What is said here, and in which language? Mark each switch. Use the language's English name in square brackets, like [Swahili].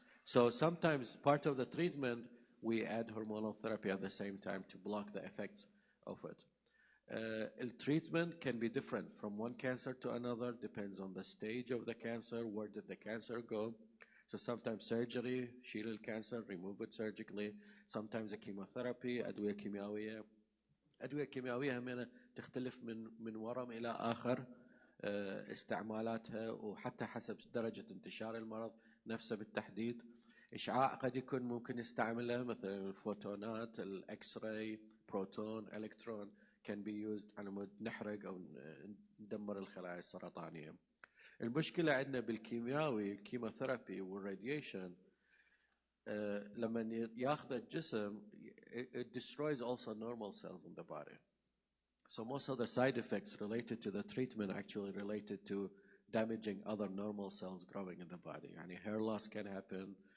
[English] So sometimes part of the treatment we add hormonal therapy at the same time to block the effects of it. Treatment can be different from one cancer to another, depends on the stage of the cancer, where did the cancer go. So sometimes surgery, [Arabic] شيل الكانسر, [English] remove it surgically. Sometimes a chemotherapy, [Arabic] أدوية كيميائية. أدوية كيميائية همينة تختلف من ورم إلى آخر استعمالاتها, وحتى حسب درجة انتشار المرض نفسه بالتحديد. إشعاع قد يكون ممكن يستعمله, مثل الفوتونات, الإكس راي, بروتون, إلكترون [English] can be used [Arabic] على مود نحرق أو ندمر الخلايا السرطانية. المشكلة عندنا بالكيميائي, الكيموثيرابي والراديشن, لما ياخذ الجسم [English] it destroys also normal cells in the body. So most of the side effects related to the treatment actually related to damaging other normal cells growing in the body. يعني hair loss can happen,